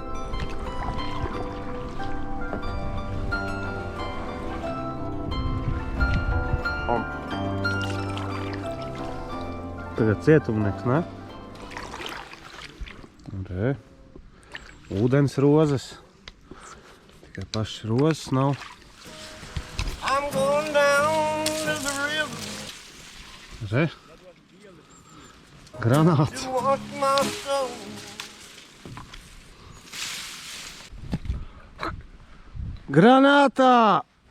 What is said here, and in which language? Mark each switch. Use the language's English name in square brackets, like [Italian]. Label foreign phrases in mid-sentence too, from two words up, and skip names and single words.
[Latvian] Tagad cietumnieks, ne? Re. Ūdens rozes. Tikai pašas rozes nav. [English] I'm going down to the river [Latvian] Re. Granāts. [English] to wash my soul. [Latvian] Granātā!